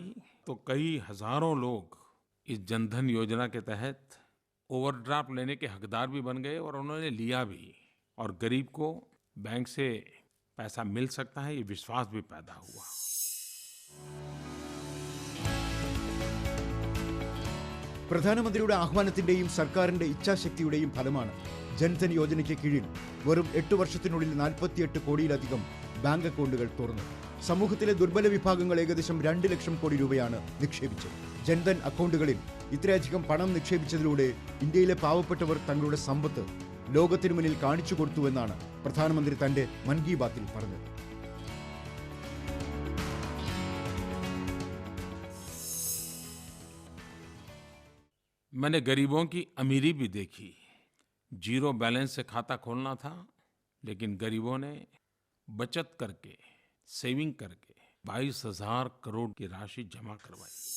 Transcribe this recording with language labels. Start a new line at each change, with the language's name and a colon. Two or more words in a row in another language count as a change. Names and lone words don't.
Hindi: तो कई हजारों लोग इस जनधन योजना के तहत ओवरड्राफ्ट लेने के हकदार भी बन गए और उन्होंने लिया भी, और गरीब को बैंक से पैसा मिल सकता है ये विश्वास भी पैदा हुआ।
Malayalam: പ്രധാനമന്ത്രിയുടെ ആഹ്വാനത്തിന്റെയും സർക്കാരിന്റെ ഇച്ഛാശക്തിയുടെയും ഫലമാണ് ജൻധൻ യോജനയ്ക്ക് കീഴിൽ വെറും 8 വർഷത്തിനുള്ളിൽ 48 കോടിയിലധികം ബാങ്ക് അക്കൗണ്ടുകൾ തുറന്നു. സമൂഹത്തിലെ ദുർബല വിഭാഗങ്ങൾ ഏകദേശം 2 ലക്ഷം കോടി രൂപയാണ് നിക്ഷേപിച്ചത്. ജൻധൻ അക്കൗണ്ടുകളിൽ ഇത്രയധികം പണം നിക്ഷേപിച്ചതിലൂടെ ഇന്ത്യയിലെ പാവപ്പെട്ടവർ തങ്ങളുടെ സമ്പത്ത് ലോകത്തിനു മുന്നിൽ കാണിച്ചു കൊടുത്തുവെന്നാണ് പ്രധാനമന്ത്രി തന്റെ മൻ കി ബാത്തിൽ പറഞ്ഞത്.
Hindi: मैंने गरीबों की अमीरी भी देखी। जीरो बैलेंस से खाता खोलना था, लेकिन गरीबों ने बचत करके, सेविंग करके 22,000 करोड़ की राशि जमा करवाई।